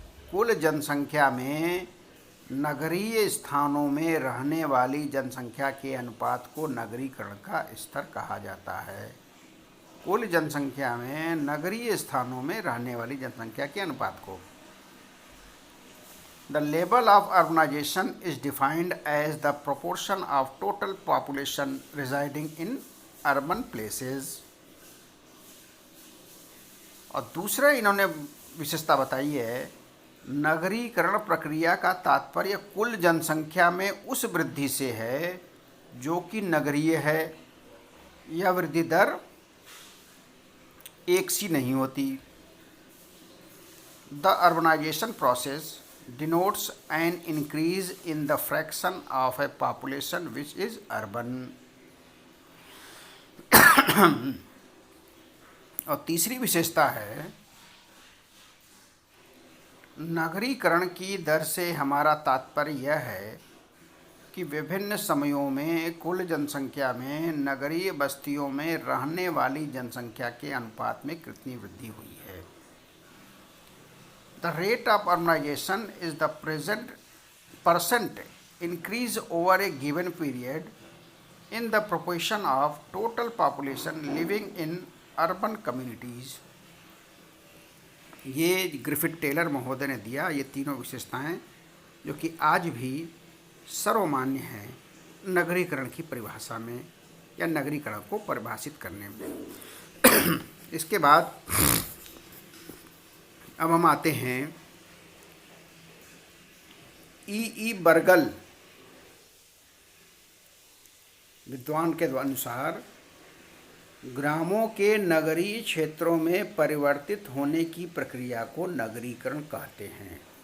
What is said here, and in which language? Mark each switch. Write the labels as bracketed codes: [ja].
[hi] कुल जनसंख्या में नगरीय स्थानों में रहने वाली जनसंख्या के अनुपात को नगरीकरण का स्तर कहा जाता है। कुल जनसंख्या में नगरीय स्थानों में रहने वाली जनसंख्या के अनुपात को। [en] The level of urbanization is defined as the proportion of total population residing in urban places। [hi] और दूसरा इन्होंने विशेषता बताई है, नगरीकरण प्रक्रिया का तात्पर्य कुल जनसंख्या में उस वृद्धि से है जो कि नगरीय है। यह वृद्धि दर एक सी नहीं होती। [en] The urbanization process denotes an increase in the fraction of a population which is urban। [hi] और तीसरी विशेषता है, नगरीकरण की दर से हमारा तात्पर्य यह है कि विभिन्न समयों में कुल जनसंख्या में नगरीय बस्तियों में रहने वाली जनसंख्या के अनुपात में कितनी वृद्धि हुई है। [en] The rate of urbanization is the percent increase over a given period in the proportion of total population living in urban communities। [hi] ये ग्रिफिथ टेलर महोदय ने दिया ये तीनों विशेषताएं, जो कि आज भी सर्वमान्य हैं नगरीकरण की परिभाषा में या नगरीकरण को परिभाषित करने में। इसके बाद अब हम आते हैं ई बर्गल विद्वान के अनुसार ग्रामों के नगरीय क्षेत्रों में परिवर्तित होने की प्रक्रिया को नगरीकरण कहते हैं।